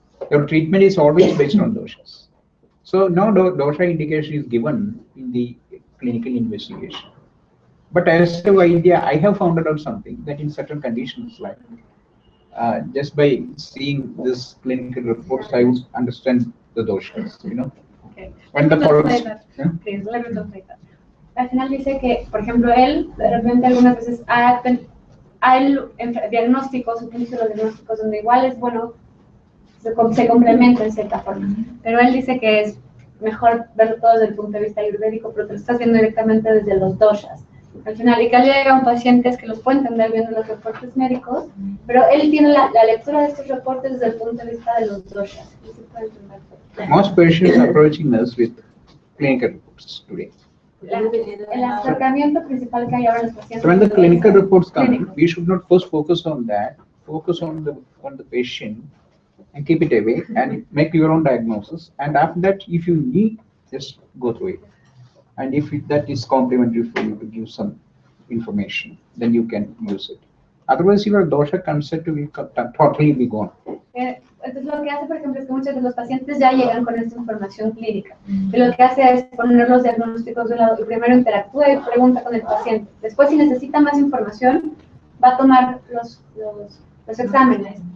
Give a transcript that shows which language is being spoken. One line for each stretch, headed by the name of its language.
English: Your treatment is always based on doshas. So no dosha indication is given in the clinical investigation. But as a idea, I have found out something that in certain conditions, like just by seeing this clinical reports, I would understand the doshas, Okay. When the problems, Please, let me translate that.
Spanish: Al final dice que, por ejemplo, él de repente algunas veces hay diagnósticos, utiliza los diagnósticos donde igual es bueno, se complementa en cierta forma. Pero él dice que es mejor verlo todo desde el punto de vista ayurvédico, pero que lo estás viendo directamente desde los doshas. Al final, y que llega a pacientes que los puede entender viendo los reportes médicos, pero él tiene la lectura de estos reportes desde el punto de vista de los doshas. Y se puede entender.
English: most patients approaching us with clinical reports today.
Spanish: El acercamiento principal que hay ahora en los pacientes.
English: So when the clinical reports come, we should not first focus on that. Focus on the patient and keep it away and make your own diagnosis. And after that, if you need, just go through it. And if that is complimentary for you to give some information, then you can use it. Otherwise, your dosha concept will totally be gone.
Spanish: Entonces lo que hace, por ejemplo, es que muchos de los pacientes ya llegan con esta información clínica. Y lo que hace es poner los diagnósticos de un lado y primero interactúa y pregunta con el paciente. Después, si necesita más información, va a tomar los exámenes.